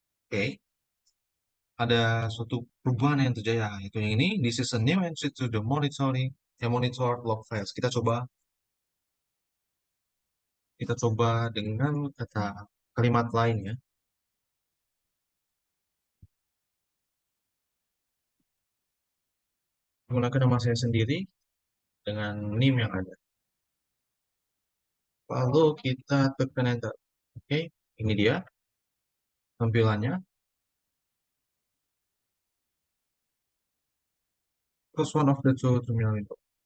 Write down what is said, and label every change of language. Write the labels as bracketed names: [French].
[Indonesian] Oke, ada suatu perubahan yang terjadi. Itu yang ini. [English] This is a new entry to the monitor log files. [Indonesian] Kita coba dengan kata kalimat lain ya. Menggunakan nama saya sendiri dengan NIM yang ada. Lalu kita tekan enter. Oke, ini dia tampilannya. [English] Close one of the two terminal window.